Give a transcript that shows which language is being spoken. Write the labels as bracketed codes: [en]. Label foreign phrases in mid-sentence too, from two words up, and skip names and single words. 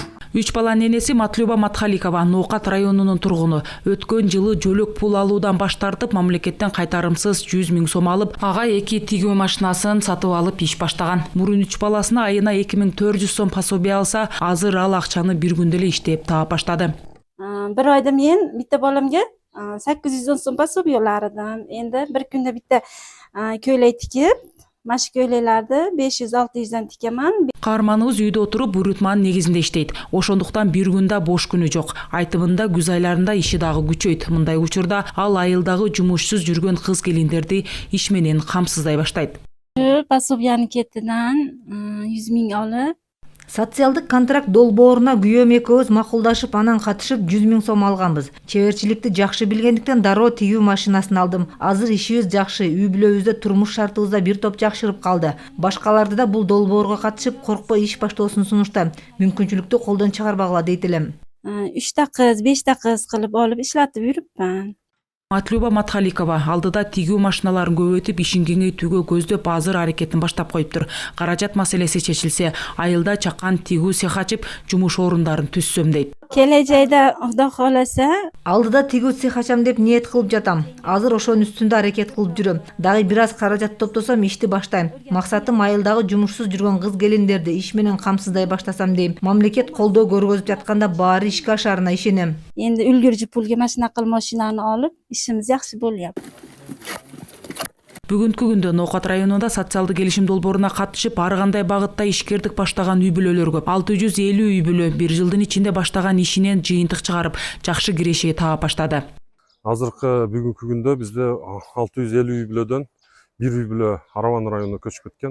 [ky] 3 баланын энеси Матлюба Матхаликова Ноокат районунун тургуну. Өткөн жылы жөлөк пул алуудан баш тартып, мамлекеттен кайтарымсыз 100 000 сом алып, ага 2 тигүү машинасын сатып алып иш баштаган. Мурун 3 баласына айына 2400 сом пособие алса, азыр ал акчаны бир күндө эле иштеп таап баштады. [uz] Bir ayda men bitta bolamga 810 so'm пособие olardim. Endi bir kunda bitta ko'ylak tikib, mashq ko'ylaklarni 500-600 dan tikaman. [ky] Каарманыбыз үйдө отуруп буйрутманын негизинде иштейт. Ошондуктан бир күндө бош күнү жок. Айтымында күз айларында иши дагы күчөйт. Мындай учурда ал айылдагы жумушсуз жүргөн кыз келиндерди иш менен камсыздай баштайт. Пособияны кетиден 100 000 алып, Социалдык контракт долбооруна күйөөм экөөбүз макулдашып, анан катышып 100 000 сом алганбыз. Чеберчиликти жакшы билгендиктен дароо тигүү машинасын алдым. Азыр ишибиз жакшы, үй бүлөбүздө турмуш шартыбызда бир топ жакшырып калды. Башкаларды да бул долбоорго катышып, коркпой иш баштоосун сунуштам. Мүмкүнчүлүктү колдон чыгарбагыла дейт элем. [uz] 3 ta qiz, 5 ta qiz qilib olib ishlatib yuribman. [ky] Матлюба Матхаликова алдыда тигүү машиналарын көбөйтүп, ишин кеңейтүүгө көздөп азыр аракетин баштап коюптур. Каражат маселеси чечилсе, айылда чакан тигүү цех ачып, жумуш орундарын түзсөм дейт. [uz] Kelajakda Xudo xolasa [ky] Алдыда тигүү цех ачам деп ниет кылып жатам. Азыр ошонун үстүндө аракет кылып жүрөм. Дагы бир аз каражат топтосом ишти баштайм. Максатым айылдагы жумушсуз жүргөн кыз келиндерди иш менен камсыздай баштасам дейм. Мамлекет колдоо көргөзүп жатканда баары ишке ашарына ишенем. [uz] endi ulgurji pulga mashina qilib mashinani olib, ishimiz yaxshi bo'lyapti. [ky] Бүгүнкү күндө Ноокат районунда социалдык келишим долбооруна катышып, ар кандай багытта ишкердик баштаган үй бүлөлөр көп. 650 үй бүлө бир жылдын ичинде баштаган ишинен жыйынтык чыгарып, жакшы киреши таап баштады. Азыркы бүгүнкү күндө бизде 650 үй бүлөдөн бир үй бүлө Араван районуна көчүп кеткен.